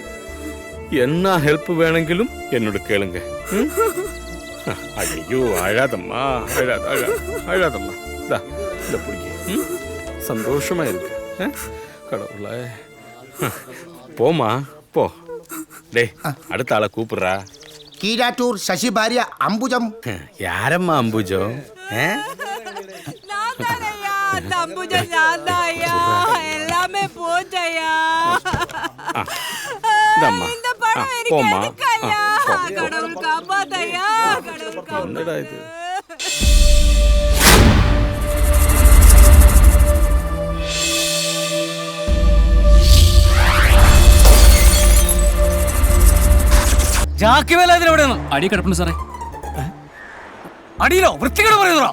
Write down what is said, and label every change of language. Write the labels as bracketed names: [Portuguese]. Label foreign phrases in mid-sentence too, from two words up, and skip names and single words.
[Tamil] என்ன ஹெல்ப் வேணுங்கிலும் என்னோட கேளுங்க. ஐயோ அழாதம்மா, அழாதம்மா. இந்த பிடிக்க சந்தோஷமா இருக்கு. கடவுளே, போமா போ. டேய், அடுத்த ஆளை கூப்பிடுறா. [Malayalam] കീഴാറ്റൂർ ശശി ഭാര്യ അംബുജം. [Tamil] யாரம்மா அம்புஜம்? எல்லாமே போச்சையா. போமா. கடவுள் காப்பாத்தையா. என்னடா இது? [Malayalam] അടി കിടപ്പുണ്ട് സാറേ. അടിയിലോ? വൃത്തികേട് പറയുന്നോ?